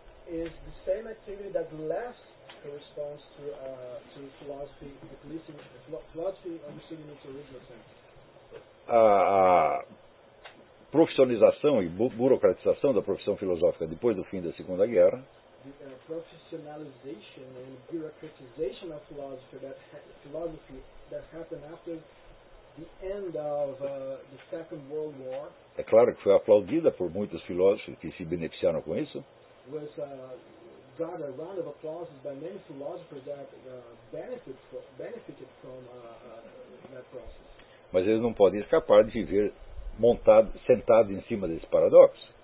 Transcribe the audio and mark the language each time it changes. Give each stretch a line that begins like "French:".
English: Is the same activity that less corresponds to philosophy, at least in philosophy understood in its original sense.
Portuguese: A profissionalização e burocratização da profissão filosófica depois do fim da Segunda Guerra.
English: The professionalization and bureaucratization of philosophy that happened after the end of the Second World War.
Portuguese: É claro que foi aplaudida por muitos filósofos que se beneficiaram com isso.
English: Was got a round of applause by many philosophers that benefited from that process.
Portuguese: Mas eles não podem escapar de viver montado, sentado em cima desse paradoxo.